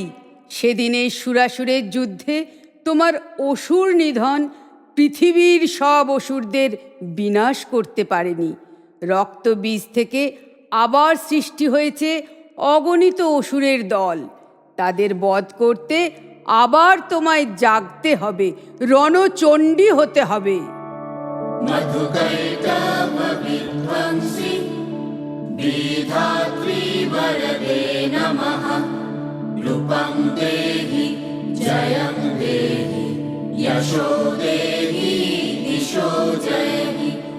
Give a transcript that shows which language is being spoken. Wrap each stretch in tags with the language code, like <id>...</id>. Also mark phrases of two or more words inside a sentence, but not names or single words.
<bn>সেদিনে সুরাসুরের যুদ্ধে তোমার অসুর নিধন পৃথিবীর সব অসুরদের বিনাশ করতে পারেনি। রক্ত বীজ থেকে আবার সৃষ্টি হয়েছে অগণিত অসুরের দল। তাদের বধ করতে আবার তোমায় জাগতে হবে, রণচণ্ডী হতে হবে।</bn> <sa>विधात्री वरदे नमः। रूपं देहि जयं देहि यशो देहि दिशो जयहि।</sa>